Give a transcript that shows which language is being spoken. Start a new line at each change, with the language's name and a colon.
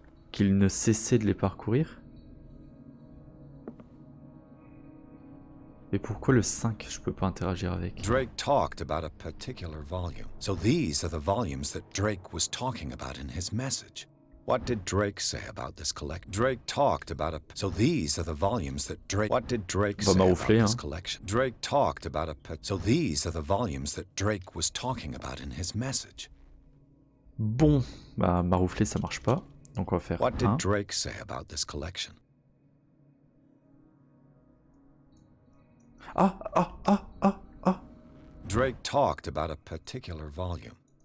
French: Qu'il ne cessait de les parcourir. Mais pourquoi le 5, je peux pas interagir avec?
English: Drake talked about a particular volume. So these are the volumes that Drake was talking about in his message. What did Drake say about this collection? Drake talked about a... So these are the volumes that Drake... What did Drake say about this collection? Drake talked about a... So these are the volumes that Drake was talking about in his message.
French: Bon, bah maroufler ça marche pas. Donc on va faire
English: What did Drake say about this collection? Ah. Drake talked about a particular volume.